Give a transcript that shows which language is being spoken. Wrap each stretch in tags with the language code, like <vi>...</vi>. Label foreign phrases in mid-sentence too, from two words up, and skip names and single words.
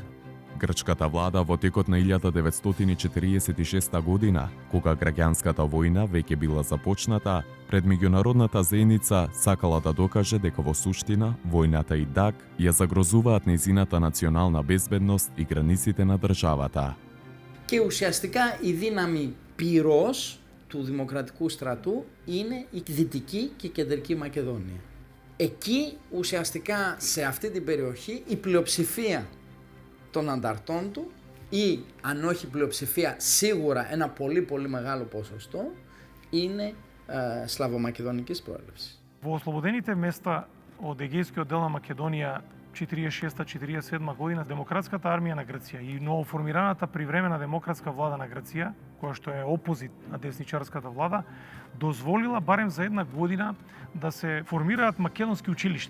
<mk>Грчката влада во текот на 1946 година, кога граѓанската војна веќе била започната, пред меѓународната заедница сакала да докаже дека во суштина војната и ДАК ја загрозуваат нејзината национална безбедност и границите на државата.</mk> <el>Και ουσιαστικά η δύναμη πυρός του Δημοκρατικού στρατού είναι η Δυτική και Κεντρική Μακεδονία. Εκεί ουσιαστικά σε αυτή την περιοχή η πλειοψηφία των ανταρτών του ή αν όχι πλειοψηφία σίγουρα ένα πολύ μεγάλο ποσοστό είναι σλαβομακεδονικής προέλευσης.</el> <mk>Во ослободените места од Егејскиот дел на Македонија 46-47 година демократската армија на Грција и новоформираната привремена демократска влада на Грција, која што е опозит на десничарската влада, дозволила барем за една година да се формираат македонски училишта.</mk>